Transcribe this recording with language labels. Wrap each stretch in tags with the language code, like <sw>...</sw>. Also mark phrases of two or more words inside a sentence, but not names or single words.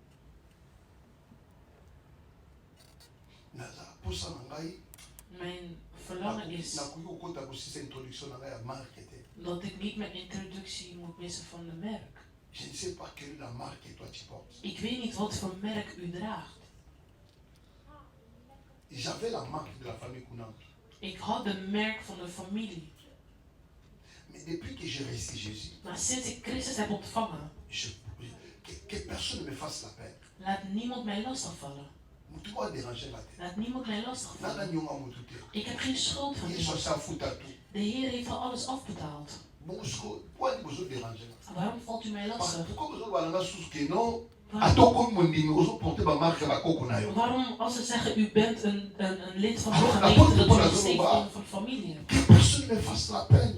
<nl>Mijn verlangen is dat ik niet mijn introductie moet missen van de merk. Ik weet niet wat voor merk u draagt. Ik had de merk van de familie.</nl> <fr>Depuis que j'ai reçu Jésus,</fr> <nl>maar sinds ik Christus heb ontvangen,</nl> <fr>que personne ne me fasse la peine.</fr> <nl>Laat niemand mij lastigvallen. Laat niemand mij lastigvallen. Ik heb geen schuld van iemand. De Heer heeft al alles afbetaald. Waarom valt u mij lastig? Waarom, als ze zeggen u bent een lid van de gemeente, dat u nog steeds van de familie hebt?</nl>